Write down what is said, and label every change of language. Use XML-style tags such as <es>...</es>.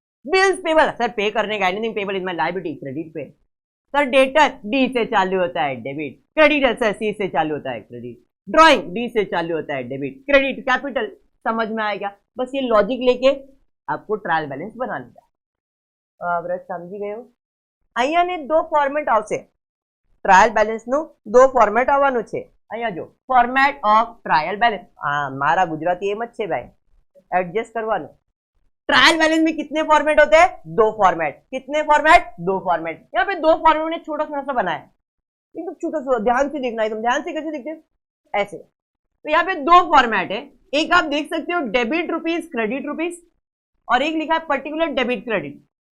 <hi>Bills payable, sir पे करने का, anything payable is my liability, credit पे। सर डेटर डी से चालू होता है, डेबिट। क्रेडिटर सर सी से चालू होता है, क्रेडिट। ड्रॉइंग डी से चालू होता है, डेबिट। Credit capital. समझ में आएगा? बस ये लॉजिक लेके आपको ट्रायल बैलेंस बनाना है। अब समझी गए हो?</hi> <gu>અહીંયા ને દો ફોર્મેટ આવશે ટ્રાયલ બેલેન્સ નું, દો ફોર્મેટ આવવાનું છે। અહીંયા જો ફોર્મેટ ઓફ ટ્રાયલ બેલેન્સ, મારા ગુજરાતી એમ જ છે ભાઈ, એડજસ્ટ કરવાનું।</gu> <hi>ट्रायल बैलेंस में कितने फॉर्मेट होते हैं? दो फॉर्मेट। कितने फॉर्मेट? दो फॉर्मेट। यहाँ पे दो फॉर्मेट ने छोटा सा बनाया है, एकदम छोटा सा, ध्यान से देखना है। तुम ध्यान से कैसे देखते हैं? ऐसे। तो यहाँ पे दो फॉर्मेट है, एक आप देख सकते हो डेबिट रुपीज, क्रेडिट रुपीज, और एक लिखा है पर्टिकुलर डेबिट क्रेडिट।</hi>